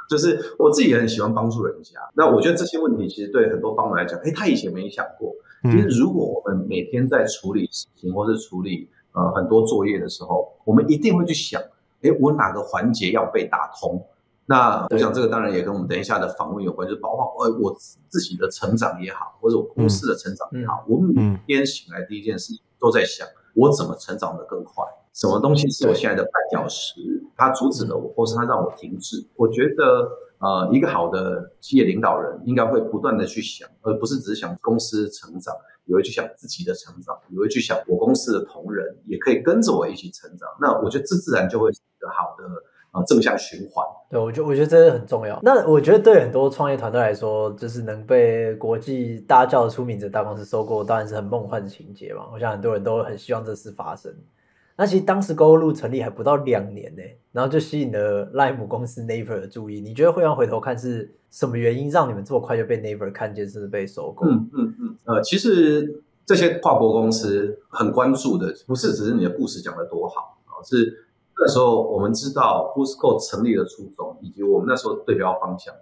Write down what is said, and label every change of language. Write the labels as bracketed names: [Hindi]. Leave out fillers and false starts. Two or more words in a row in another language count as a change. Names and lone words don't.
[Chinese] 就是我自己也很喜歡幫助人家。那我覺得這些問題其實對很多方來講，他以前沒想過。其實如果我們每天在處理事情或是處理很多作業的時候，我們一定會去想。我哪個環節要被打通？那我想這個當然也跟我們等一下的訪問有關，就是包括我自己的成長也好，或者我公司的成長也好，我每天醒來第一件事情都在想，我怎麼成長得更快？什麼東西是我現在的絆腳石？它阻止了我，或是它讓我停滯？我覺得一個好的企業領導人應該會不斷的去想，而不是只是想公司成長，也會去想自己的成長，也會去想我公司的同仁也可以跟着我一起成長。那我覺得這自然就會是一個好的正向循環。對，我覺得這個很重要。那我覺得對很多創業團隊來說，就是能被國際大家叫得出名的大公司收購，當然是很夢幻的情節嘛。我想很多人都很希望這事發生。那其實當時 Gogoloop 成立還不到2年呢，然後就吸引了賴母公司 Naver 的注意。你覺得會讓回頭看是什麼原因讓你們這麼快就被 Naver 看見，甚至被收購？其實這些跨國公司很關注的，不是只是你的故事講得多好，是那時候我們知道 Whoscall 成立的初衷，以及我們那時候對標方向。